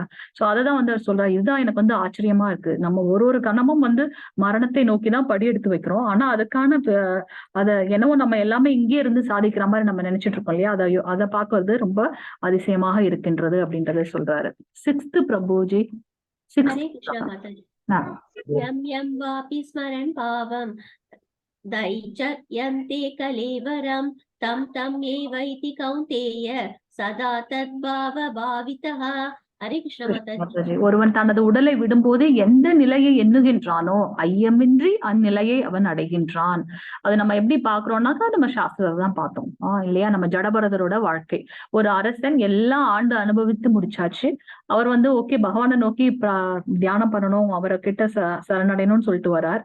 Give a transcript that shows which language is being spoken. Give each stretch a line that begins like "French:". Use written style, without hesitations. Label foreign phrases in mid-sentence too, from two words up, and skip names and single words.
Tamil: சோ அததான் வந்து அவர் சொல்றாரு. இதுதான் எனக்கு வந்து ஆச்சரியமா இருக்கு. நம்ம ஒரு ஒரு கணமும் வந்து மரணத்தை நோக்கிதான் படி எடுத்து வைக்கிறோம். ஆனா அதுக்கான அத என்னவோ நம்ம எல்லாமே இங்கே இருந்து சாதிக்கிற மாதிரி நம்ம நினைச்சிட்டு இருக்கோம் இல்லையா? அதை பாக்குறது ரொம்ப அதிசயமாக இருக்கின்றது அப்படின்றத சொல்றாரு. 6th பிரபுஜி.
Hindi: हरे कृष्ण माता जी।
Sanskrit: यम यम वापि स्मरन् पावं दैचर्यन्ते कलेवरं तं तं एवैति कौन्तेय सदा तद्भाव भावितः।
Hindi: हरे कृष्ण माता जी।
Tamil: ஒருவன் தனது உடலை விடும்போது எந்த நிலையை எண்ணுகின்றானோ ஐயமின்றி அந்நிலையை அவன் அடைகின்றான். அது நம்ம எப்படி பாக்குறோம்னாக்கா நம்ம சாஸ்திரத்தை தான் பார்த்தோம் இல்லையா? நம்ம ஜடபரதரோட வாழ்க்கை. ஒரு அரசன் எல்லா ஆண்டு அனுபவித்து முடிச்சாச்சு. அவர் வந்து ஓகே பகவானை நோக்கி தியானம் பண்ணணும், அவரை கிட்ட சரணடையணும்னு சொல்லிட்டு வர்றார்.